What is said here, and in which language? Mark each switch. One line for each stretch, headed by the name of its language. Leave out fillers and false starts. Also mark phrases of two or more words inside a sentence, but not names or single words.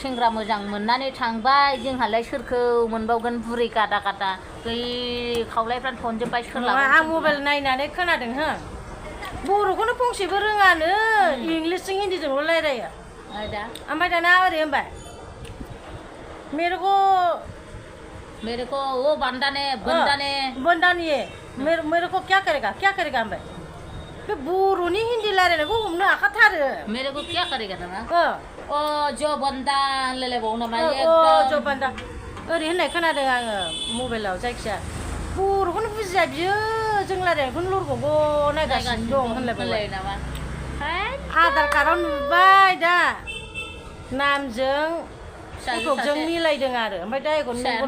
Bodo: सेंग्रा मोजां मोननानै थांबाय जोंहालाय सोरखौ मोनबावगोन बुरै गादा गादा बै खावलायफ्रा थनजोब्बाय सोरलाबा आं मबाइल नायनानै खोनादों हो बर'खौनो फंसेबो रोङानो इंलिसजों हिन्दीजोंल' रायलायो ओमफ्राय दाना ओरै होनबाय
Hindi: मेरे को वो बंदाने मेरे को क्या करेगा
Bodo: होनबाय बे बर'नि हिन्दी रायलायनायखौ हमनो हाखाथारो
Hindi: मेरे को क्या करेगा नामा अ जो बंदा
Bodo: होनलायलायबावो नामा
Hindi: जो बंदा
Bodo: ओरै होननाय खोनादों आङो मबाइलाव जायखिया बर'खौनो बुजिया बियो जों रायलायनायखौनो लरग'गौ नायगासिनो दं होनलायबाय नामा आधार कार्डआव नुबाय दा नामजों फटकजों मिलायदों आरो ओमफ्राय दा एखौ नंगौना